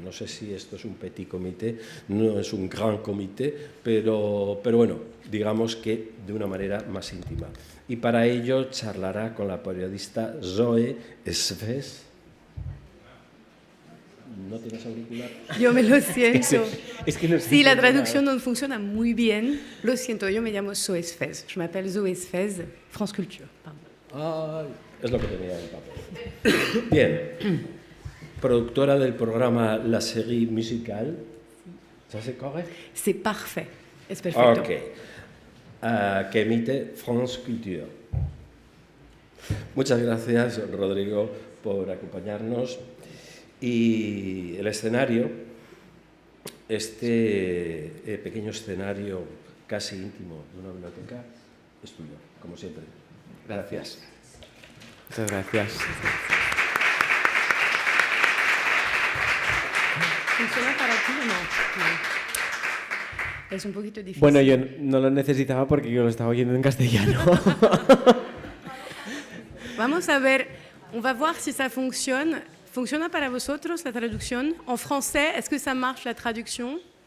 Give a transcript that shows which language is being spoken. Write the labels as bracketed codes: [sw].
[es] No sé si esto es un petit comité, no es un grand comité, pero bueno, digamos que de una manera más íntima. Y para ello charlará con la periodista Zoe Sves. ¿No tienes auricular? Yo me lo siento. Es que no Sí, la traducción no funciona muy bien. Lo siento, yo me llamo Zoe Sves. [fr] Je m'appelle Zoe Sves, France Culture. [es] Ay, es lo que tenía en el papel. Bien. Productora del programa La Série Musicale. [fr] ¿Ça c'est correct? C'est parfait. [es] Es perfecto. Ok. Que emite France Culture. Muchas gracias, Rodrigo, por acompañarnos. Y el escenario, este pequeño escenario casi íntimo de una biblioteca, es tuyo, como siempre. Gracias. Muchas gracias. ¿Funciona para ti o no? No. Es un poquito difícil. Bueno, yo no lo necesitaba porque yo lo estaba oyendo en castellano. Vamos a ver, [fr] on va voir si ça fonctionne. [es] ¿Funciona para vosotros la traducción? [fr] En français, est-ce que ça marche la traduction?